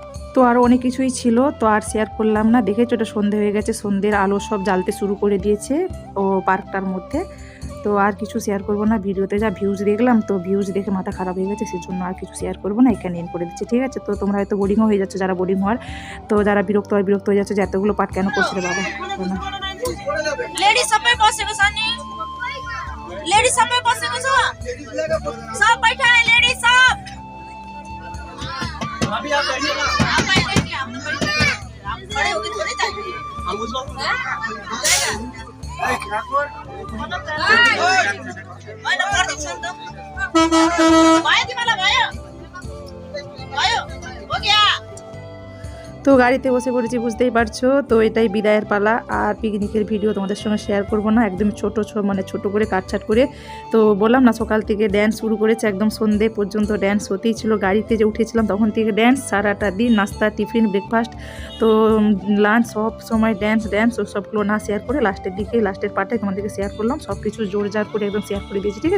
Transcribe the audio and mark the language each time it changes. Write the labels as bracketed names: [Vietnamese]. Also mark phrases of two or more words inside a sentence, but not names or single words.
[Bangla] তো আরও অনেক কিছুই ছিল, তো আর শেয়ার করলাম না। দেখেছো এটা সন্ধে হয়ে গেছে, সন্ধ্যের আলো সব জ্বালতে শুরু করে দিয়েছে ও পার্কটার মধ্যে। তো আর কিছু শেয়ার করবো না, ভিডিওতে যা ভিউজ দেখলাম, তো ভিউজ দেখে মাথা খারাপ হয়ে গেছে, সেই জন্য আর কিছু শেয়ার করবো না, এখানে এন্ড করে দিচ্ছি, ঠিক আছে। তো তোমরা হয়তো বোরিংও হয়ে যাচ্ছে, যারা বোরিং হওয়ার, তো যারা বিরক্ত হয়ে যাচ্ছে যে এতগুলো পার্ট কেন করছে রে বাবা। [Hindi] लेडीज सब में [Nepali] बसेको छ नि [Hindi] लेडीज सब में [Nepali] बसेको छ [Hindi] सब बैठा है लेडीज सब अभी आप बैठिए ना आप बैठिए हम खड़े होके थोड़ी जाएंगे हम उसको [Nepali] होइन गर्दिन्छ नि त भयो तिमीलाई भयो [Hindi] हो गया। [Bangla] তো গাড়িতে বসে পড়েছি, বুঝতেই পারছো। তো এটাই বিদায়ের পালা, আর পিকনিকের ভিডিও তোমাদের সঙ্গে শেয়ার করব না, একদম ছোট করে কাটছাট করে। তো বললাম না, সকাল থেকে ড্যান্স শুরু করেছে, একদম সন্ধে পর্যন্ত ড্যান্স হতেই ছিল। গাড়িতে যে উঠেছিলাম তখন থেকে ড্যান্স, সারাটা দিন নাস্তা, টিফিন, ব্রেকফাস্ট, তো লাঞ্চ, সব সময় ড্যান্স ও সবগুলো না শেয়ার করে [English] last part [Bangla] তোমাদেরকে শেয়ার করলাম, সব কিছু জোরজার করে একদম শেয়ার করে দিয়েছি, ঠিক আছে।